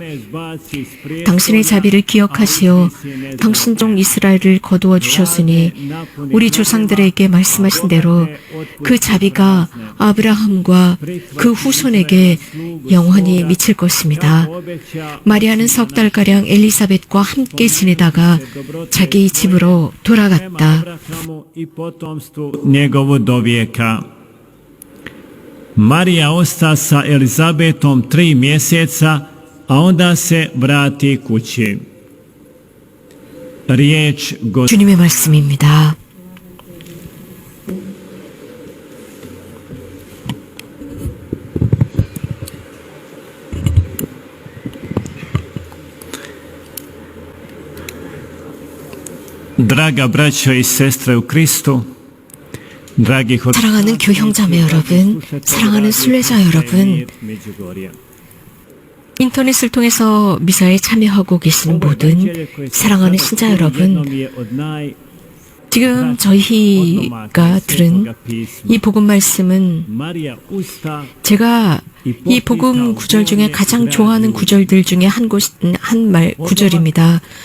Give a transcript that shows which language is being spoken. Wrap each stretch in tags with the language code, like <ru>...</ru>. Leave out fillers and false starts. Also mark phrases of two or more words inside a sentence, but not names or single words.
<ko>당신의 자비를 기억하시어 당신 종 이스라엘을 거두어 주셨으니 우리 조상들에게 말씀하신 대로 그 자비가 아브라함과 그 후손에게 영원히 미칠 것입니다. 마리아는 석 달가량 엘리사벳과 함께 지내다가 자기 집으로 돌아갔다.</ko> <hr>i potomstvu njegovu do vijeka. Marija osta sa Elizabetom 3 mjeseca, a onda se vrati kući. Riječ</hr> <ko>주님의 말씀입니다.</ko> <hr>Draga braćo i sestre u Kristu, dragi</hr> <ko>사랑하는 교형자매 여러분, 사랑하는 순례자 여러분, 인터넷을 통해서 미사에 참여하고 계신 모든 사랑하는 신자 여러분, 지금 저희가 들은 이 복음 말씀은 제가 이 복음 구절 중에 가장 좋아하는 구절들 중에 한 구절입니다.</ko>